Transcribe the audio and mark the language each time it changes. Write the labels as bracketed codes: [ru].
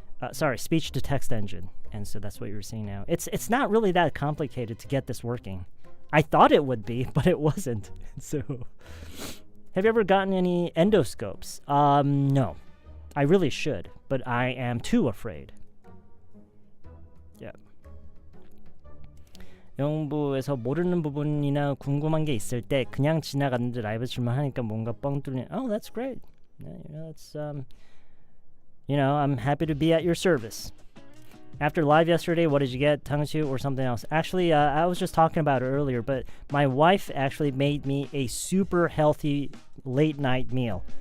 [en] Speech-to-text engine. And so that's what you're seeing now. It's not really that complicated to get this working. I thought it would be, but it wasn't. So, have you ever gotten any endoscopes? No. I really should, but I am too afraid. Yeah. [ko] 영부에서 모르는 부분이나 궁금한 게 있을 때 그냥 지나갔는데 라이브 질문하니까 뭔가 뻥 뚫리는. [en] Oh, that's great. That's I'm happy to be at your service. After live yesterday, what did you get? Tongue or something else? Actually, I was just talking about it earlier, but my wife actually made me a super healthy late night meal.